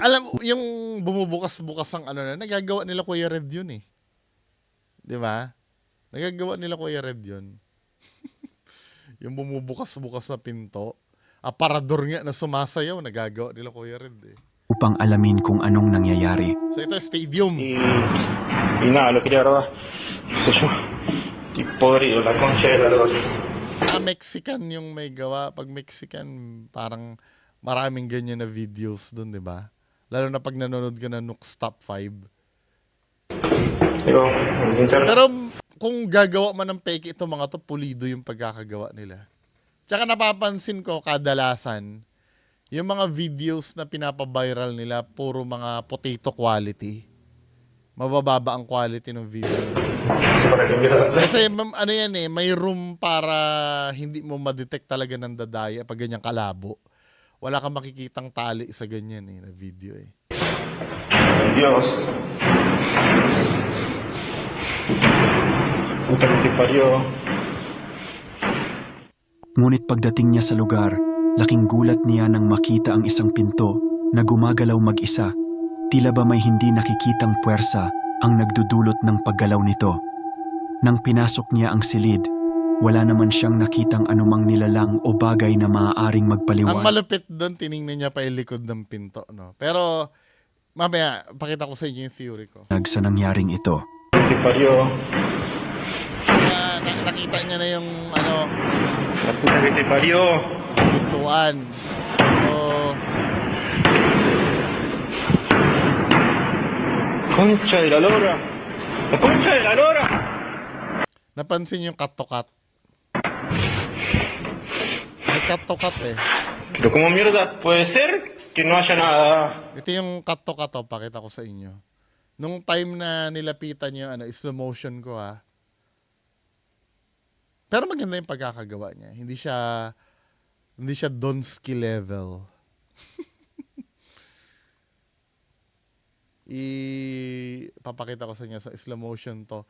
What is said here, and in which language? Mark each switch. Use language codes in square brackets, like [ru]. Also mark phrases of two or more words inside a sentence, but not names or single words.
[tl] Alam, yung bumubukas-bukas ang ano na, nagagawa nila Kuya Red yun eh. Di ba? Nagagawa nila Kuya Red yun. Yung bumubukas-bukas na pinto. Aparador nga na sumasayaw, nagagawa nila Kuya Red eh. Upang alamin kung anong nangyayari. So ito, stadium. [es] Y nada, lo quería grabar. Qué sé yo. Y podrido, la concha de la lora. [tl] Mexican yung may gawa. Pag Mexican, parang maraming ganyan na videos dun, di ba? Lalo na pag nanonood ka na Nook's Top 5. [es] Digo, internet. [tl] Pero kung gagawa man ng fake ito mga to, pulido yung pagkakagawa nila. Tsaka napapansin ko kadalasan, yung mga videos na pinapaviral nila, puro mga [en] potato quality. [tl] Mabababa ang quality ng video. [es] Para que empiece a [tl] Kasi ano yan eh, may room para hindi mo ma-detect talaga ng dadaya pag ganyang kalabo. Wala kang makikitang tali sa ganyan eh, na video eh. [es] Dios. Puta que te parió. [tl] Ngunit pagdating niya sa lugar, laking gulat niya nang makita ang isang pinto na gumagalaw mag-isa. Tila ba may hindi nakikitang puwersa ang nagdudulot ng paggalaw nito. Nang pinasok niya ang silid, wala naman siyang nakitang anumang nilalang o bagay na maaaring Ang magpaliwanag malupit doon, tiningnan niya pa yung likod ng pinto, no? Pero, mamaya, pakita ko sa inyo yung theory ko. sa nangyaring ito. [es] Te parió. [tl] Nakita niya na yung, ano, [es] La puta que te parió. [tl] pintuan. So, [es] Concha de la lora. La concha de la lora. [tl] napansin yung [en] cut to cut. [tl] May [en] cut to cut [tl] eh. [es] Pero como mierda puede ser que no haya nada. [tl] Ito yung [en] cut to cut, [tl] pakita ko sa inyo. Nung time na nilapitan yung ano, [en] slow motion [tl] ko ha. Pero maganda yung pagkakagawa niya. Hindi siya Donsky level. Papakita ko sa inyo sa [en] slow motion [tl] to.